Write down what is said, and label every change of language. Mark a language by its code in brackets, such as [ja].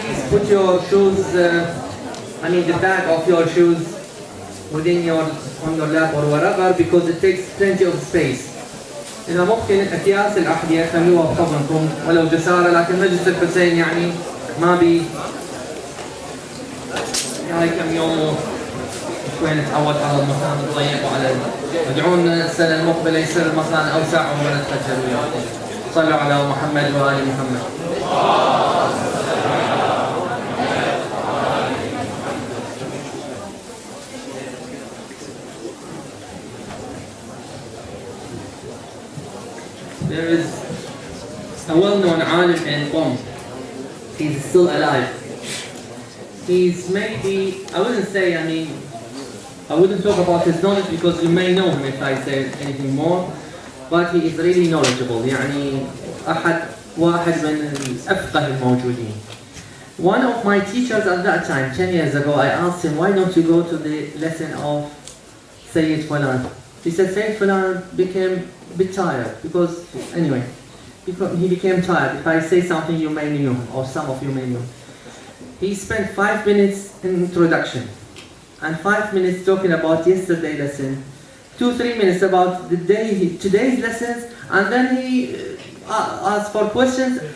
[en] Put your shoes, the bag of your shoes within on your lap or whatever because it takes plenty of space. [ar] إذا ممكن أكياس الأحذية خلوها بحضنكم ولو جسارة، لكن مجلس الحسين يعني ما بي هاي كم يوم شوي نتعود على المكان الضيق وعلى ادعونا السنة المقبلة يصير المكان أوسع ونتفجر وياكم. صلوا على محمد وآل محمد. [en] There is a well-known alim in Qom. He's still alive. He's maybe, I wouldn't say, I wouldn't talk about his knowledge because you may know him if I say anything more, but he is really knowledgeable. [ar] يعني واحد من الأفقه الموجودين. [en] One of my teachers at that time, 10 years ago, I asked him, why don't you go to the lesson of Sayyid Fulan? He said Sayyid Fulan became a bit tired because, anyway, he became tired. If I say something, you may know him, or some of you may know. He spent 5 minutes in introduction, and 5 minutes talking about yesterday's lesson, 2-3 minutes about today's lessons, and then he asked for questions.